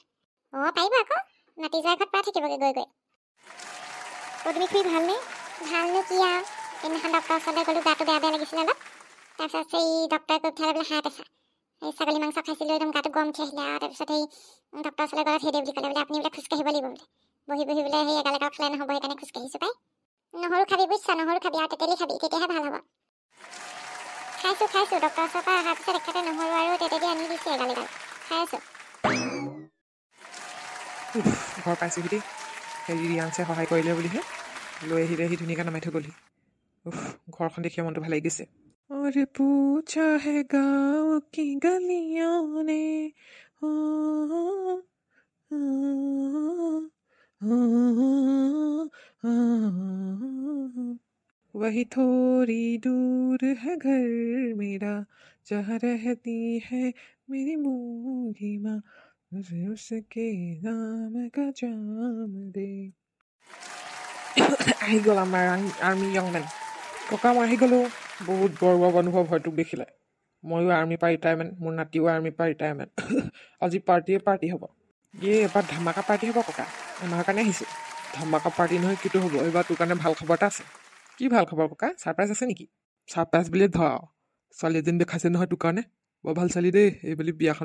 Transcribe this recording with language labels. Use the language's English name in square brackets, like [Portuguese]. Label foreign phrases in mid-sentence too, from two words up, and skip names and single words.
[Assamese] অঁ পাৰিব আকৌ নাতি যোৱাৰ ঘৰত পৰা থাকিবগৈ গৈ তুমি খুৰী ভালনে ভালনো কি আৰু সেইদিনাখন ডক্টৰৰ ওচৰলৈ গ'লোঁ গাটো বেয়া লাগিছিলে অলপ তাৰপিছত এই ডক্টৰে কৈ পঠিয়ালে বোলে [English] high pressure [Assamese] এই ছাগলী মাংস খাইছিলোঁ একদম গাটো গৰম উঠি আহিলে আৰু তাৰপিছত এই ডক্টৰৰ ওচৰলৈ গ'লত সেইদে বুলি ক'লে বোলে আপুনি বোলে খোজকাঢ়িব লাগিব বোলে বহি বোলে সেই এগাল খালে নহ'ব সেইকাৰণে খোজকাঢ়িছোঁ পাই নহৰু খাবি বুজিছা নহৰু খাবি আৰু তেতেলী খাবি তেতিয়াহে ভাল হ'ব খাইছোঁ ডক্টৰৰ ওচৰৰ পৰা অহাৰ পিছত একেবাৰে নহৰু আৰু তেতেলী আনি দিছে এগাল খাই আছোঁ ঘৰ পাইছোঁহি দেই হেৰি ৰিয়াঞ্চে সহায় কৰিলে বুলিহে লৈ আহিলে সি ধুনীয়াকৈ নমাই থৈ গ'লহি ঘৰখন দেখিয়ে মনটো ভাল লাগি গৈছে [Hindi] अरे पूछा है गाँव की गलियों ने वही थोड़ी दूर है घर मेरा जहाँ रहती है मेरी बूढ़ी माँ उसके नाम का जाम दे [Assamese] আহি গ'ল আমাৰ আৰ্মি য়ং মেন ককা মই আহি গ'লোঁ বহুত গৌৰৱ অনুভৱ হয় তোক দেখিলে ময়ো আৰ্মিৰ পৰা ৰিটায়াৰমেণ্ট মোৰ নাতিও আৰ্মিৰ পৰা ৰিটায়াৰমেণ্ট আজি পাৰ্টি হ'ব এবাৰ ধামাকা পাৰ্টি হ'ব ককা আমাৰ কাৰণে আহিছোঁ ধামাকা পাৰ্টি নহয় কিটো হ'ব এইবাৰ তোৰ কাৰণে ভাল খবৰ এটা আছে কি ভাল খবৰ ককা ছাৰপ্ৰাইজ আছে নেকি ছাৰপ্ৰাইজ বুলিয়ে ধৰ আৰু ছোৱালী এজনী দেখাইছে নহয় তোৰ কাৰণে বৰ ভাল ছোৱালী দেই এই বুলি বিয়াখন